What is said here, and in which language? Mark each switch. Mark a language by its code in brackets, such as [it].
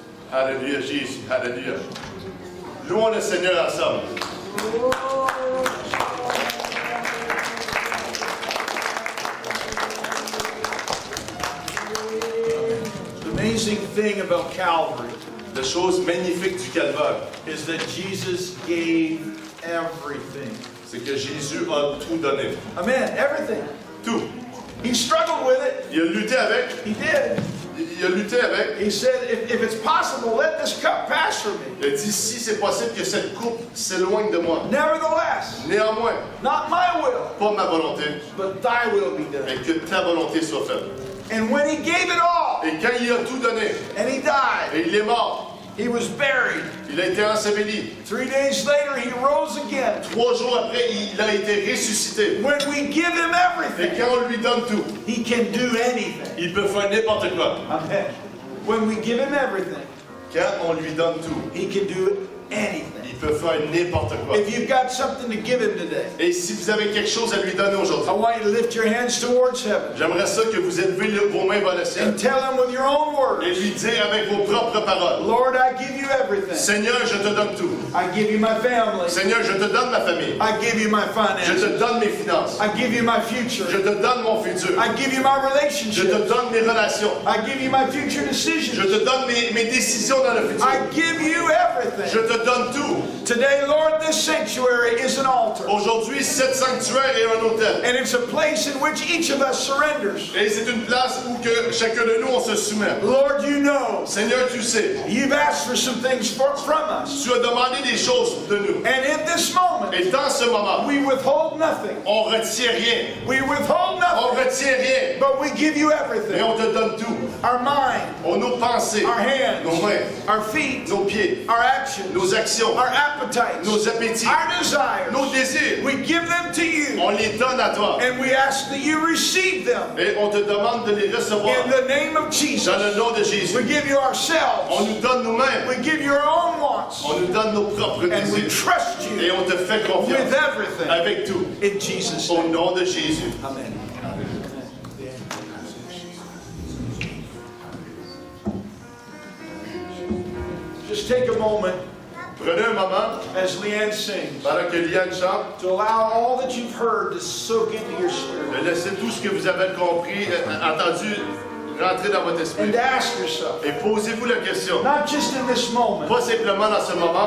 [fr] Alléluia, Jésus. Alléluia. Louons le Seigneur ensemble. [en] The amazing thing about Calvary [fr] La chose magnifique du calvaire, [en] is that Jesus gave everything. [fr] c'est que Jésus a tout donné. [en] Amen. Everything. [fr] Tout. [en] He struggled with it. [fr] Il a lutté avec. [en] He did. [fr] Il a lutté avec. [en] He said, if it's possible, let this cup pass from me. [fr] Il a dit, si c'est possible que cette coupe s'éloigne de moi. [en] Nevertheless, [fr] Néanmoins, [en] not my will, [fr] pas ma volonté, [en] but thy will be done. [fr] mais que ta volonté soit faite. [en] And when he gave it all, [fr] Et quand il a tout donné, [en] and he died, [fr] et il est mort, [en] he was buried. [fr] il a été enseveli. [en] 3 days later, he rose again. [fr] 3 jours après, il a été ressuscité. [en] When we give him [fr] Et [en] everything, [fr] quand on lui donne tout, [en] he can do anything. [fr] il peut faire n'importe quoi. Amen. [en] When we give him everything, [fr] Quand on lui donne tout, [en] he can do anything. [fr] il peut faire n'importe quoi. [en] If you've got something to give him today, [fr] Et si vous avez quelque chose à lui donner [en] I [fr] aujourd'hui, [en] want you to lift your hands towards heaven [fr] j'aimerais ça que vous élevez vos mains vers le ciel [en] and tell him with your own [fr] et Et lui dire avec vos propres paroles, [en] Lord, I give you everything. [fr] Seigneur, je te donne tout. [en] I give you my family. [fr] Seigneur, je te donne ma famille. [en] I give you my [fr] Je [en] finances. [fr] te donne mes finances. [en] I give you my future. [fr] Je te donne mon futur. [en] I give you my [fr] Je [en] relationship. [fr] te donne mes relations. [en] I give you my future [fr] Je [en] decisions. [fr] te donne mes décisions dans le futur. [en] I give you everything. [fr] Je te donne tout. [en] Today, Lord, this sanctuary is an altar. [fr] Aujourd'hui, cet sanctuaire est un autel. [en] And it's a place in which each of us surrenders. [fr] Et c'est une place où que chacun de nous, on se soumet. [en] Lord, you know, [fr] Seigneur, tu sais, [en] you've asked for some things from us. [fr] tu as demandé des choses de nous. [en] And in this moment, [fr] Et dans ce moment, [en] we withhold nothing. [fr] on retient rien. [en] We withhold [fr] On [en] nothing, [fr] retient rien. [en] but we give you [fr] Mais [en] everything. [fr] on te donne tout. [en] Our mind, [fr] On nos pensées, [en] our hands, [fr] nos mains, [en] our feet, [fr] nos pieds, [en] our actions, [fr] nos actions, [en] our appetites, [fr] nos appétits, [en] our desires. [fr] nos désirs. [en] We give them to you, [fr] On les donne à toi. [en] and we ask that you receive them. [fr] Et on te demande de les recevoir. [en] In the name of Jesus, [fr] Dans le nom de Jésus. [en] we give you [fr] On [en] ourselves. [fr] nous donne nous-mêmes. [en] We give you our own wants, [fr] On nous donne nos propres [en] and we [fr] désirs. [en] trust [fr] Et [en] you [fr] on te fait [en] with [fr] confiance. [en] everything. [fr] Avec tout. [en] In Jesus' [fr] Au [en] name, [fr] nom de Jésus. [en] amen. Just take a moment [fr] Prenez un moment, [en] as Leanne sings [fr] pendant que Liane chante, [en] to allow all that you've heard to soak into your spirit, [fr] de laisser tout ce que vous avez compris, entendu, rentrer dans votre esprit. [en] and to ask yourself, [fr] Et posez-vous la question, [en] not just in this moment, [fr] pas simplement dans ce moment,